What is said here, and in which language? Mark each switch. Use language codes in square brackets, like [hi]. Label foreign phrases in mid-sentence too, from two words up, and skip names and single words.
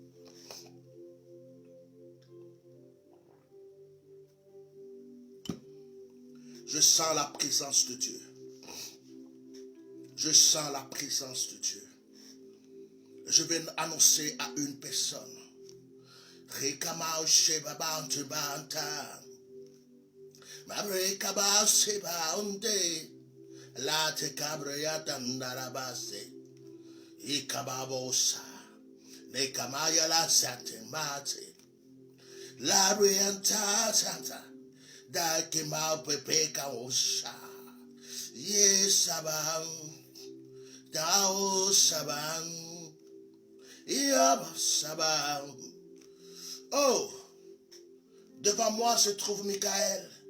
[fr] Je sens la présence de Dieu. Je sens la présence de Dieu. Je vais annoncer à une personne. Rekama Shebaba Antibanta. Mabrekaba Seba Unde. La te cabrea tandarabase. Ikababosa. Nekamaya la satemate. La rianta santa. Da kema pepe kaosha. Yes sabang. Dao sabang. Yab sabang. Oh. Devant moi se trouve Michael.